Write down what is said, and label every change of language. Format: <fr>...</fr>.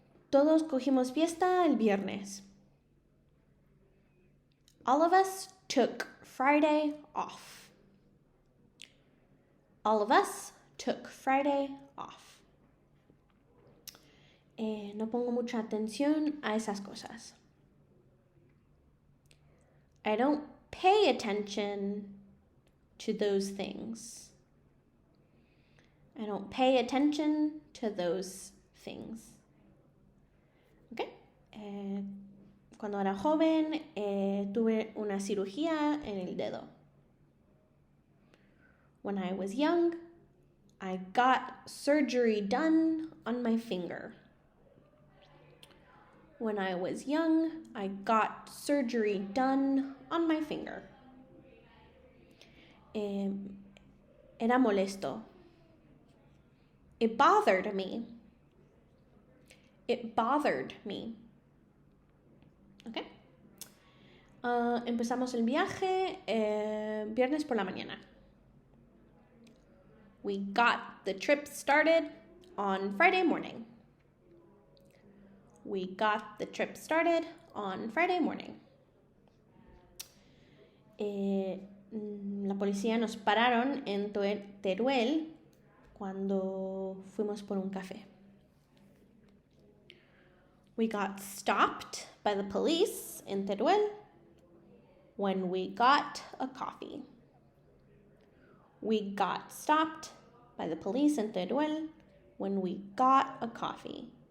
<es>Todos cogimos fiesta el viernes.</es> <en>All of us took Friday off. All of us took Friday off.</en> <es>No pongo mucha atención a esas cosas.</es> <en>I don't pay attention to those things. I don't pay attention to those things. Okay.</en> <es>Cuando era joven, tuve una cirugía en el dedo.</es> <en>When I was young, I got surgery done on my finger. When I was young, I got surgery done on my finger.</en> <es>Era molesto.</es> <en>It bothered me. It bothered me. Okay.</en> <es>Empezamos el viaje viernes por la mañana.</es> <en>We got the trip started on Friday morning. We got the trip started on Friday morning.</en> <es>La policía nos pararon en Teruel cuando fuimos por un café.</es> <en>We got stopped by the police in Teruel when we got a coffee. We got stopped by the police in Teruel when we got a coffee.</en>